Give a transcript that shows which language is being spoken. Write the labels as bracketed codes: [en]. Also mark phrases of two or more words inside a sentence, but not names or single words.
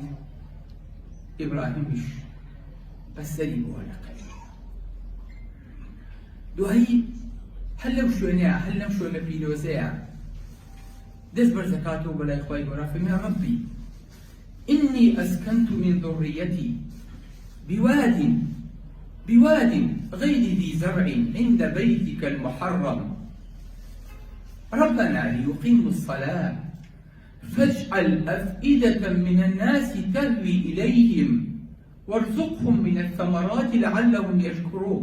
[ckb] ئیبراهیمیش بەسەری بۆ لەقەی. دوایی هەر لەو شوێنەیە، هەر لەم شوێنە پیرۆزەیە دەست بەرزەکاتەوە بەلای خوای گەورە، فەرمێ [ar] ڕەبی ئینی ئەسکەنت من ذڕیەتی بواد غير ذي زرع عند بيتك المحرم ربنا ليقيموا الصلاة فاجعل أفئدة من الناس تهوي إليهم وارزقهم من الثمرات لعلهم يشكرون.